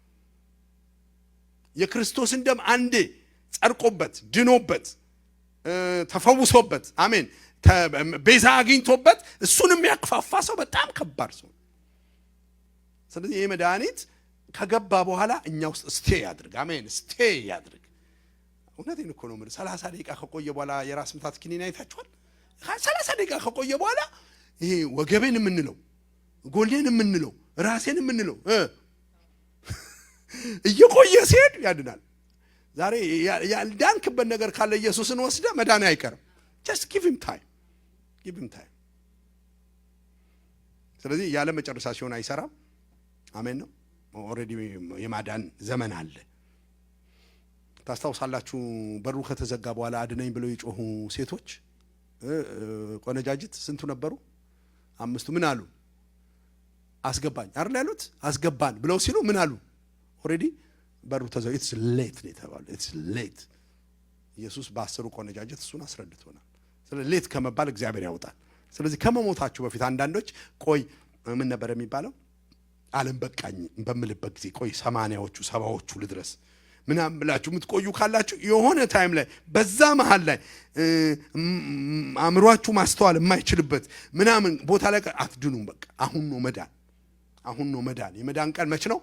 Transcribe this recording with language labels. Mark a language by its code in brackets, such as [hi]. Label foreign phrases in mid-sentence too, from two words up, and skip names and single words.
[am] የክርስቶስን ደም አንዴ ጸድቆበት ድኖበት ተፈውሶበት አሜን ቤዛ አግኝቶበት እሱንም ያክፋፋ ሰው በጣም ከባድ ሰው። ስለዚህ ይሄ መድኃኒት ከገባ በኋላ እኛ ውስጥ ስቴ ያድርግ። አሜን ስቴ ያድርግ። እውነቴን እኮ ነው የምልህ። 30 ደቂቃ ከቆየ በኋላ የራስ ምታት ኪኒን አይታችኋል? 30 ደቂቃ ከቆየ በኋላ ይሄ ወገቤን የምንለው ጎሌን የምንለው ራሴን የምንለው እየቆየ ሲሄድ ያድናል። ዛሬ ያልዳንክበት ነገር ካለ ኢየሱስን ወስደ መዳን አይቀርም። [en] just give him time. [am] ስለዚህ ያለ መጨረሻ ሲሆን አይሰራም። አሜን ነው። ኦሬዲ የማዳን ዘመን አለ። ታስታውሳላችሁ በሩ ከተዘጋ በኋላ አድነኝ ብለው የጮሁ ሴቶች ቆነጃጅት ስንቱ ነበሩ? 5 ምን አሉ? አስገባኝ አይደል ያሉት? አስገባን ብለው ሲሉ ምን አሉ? ኦሬዲ በሩ ተዘጋ። [en] it's late [am] ነው የተባለው። [en] it's late። [am] ኢየሱስ በ10 ቆነጃጅት እሱን አስረድቶናል። ስለዚህ ሌት ከመባል እግዚአብሔር ያውጣል። ስለዚህ ከመሞታችሁ በፊት አንዳንዶች ቆይ ምን ነበር የሚባለው? ዓለም በቃኝ በምልበት ጊዜ ቆይ 80ዎቹ 70ዎቹ ልድረስ ምናምን ብላችሁ የምትቆዩ ካላችሁ የሆነ ታይም ላይ በዛ መሃል ላይ አእምሯችሁ ማስተዋል የማይችልበት ምናምን ቦታ ላይ አትድኑም። በቃ አሁን ነው መዳን። የመዳን ቀን መች ነው?